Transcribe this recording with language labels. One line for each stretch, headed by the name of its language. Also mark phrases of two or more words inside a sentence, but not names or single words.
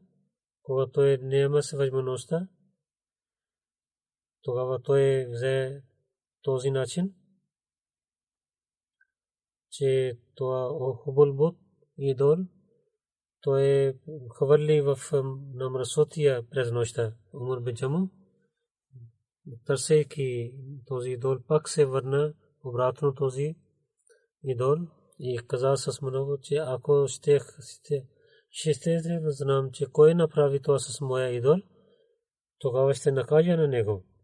Bulgarian: Когато той няма възможността, тогава той взе този начин, че това хубав буд идол, той хвърли в намръсотия през нощта. Умар бин Джаму, търсейки този идол, пак се върна обратно този идол и каза с много, че ако ще да знам, че кой направи това с моя идол, тогава ще накажа на него.